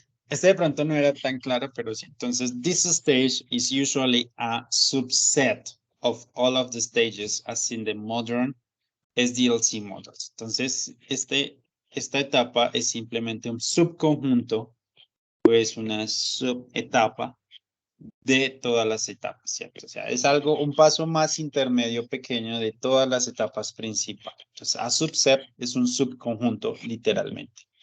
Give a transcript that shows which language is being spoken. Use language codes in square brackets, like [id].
[es] Este de pronto no era tan claro, pero sí. [en] Entonces, this stage is usually a subset of all of the stages as in the modern SDLC models. [es] Entonces, esta etapa es simplemente un subconjunto, pues una subetapa de todas las etapas, ¿cierto? O sea, es algo, un paso más intermedio pequeño de todas las etapas principales. Entonces, a subset es un subconjunto, literalmente.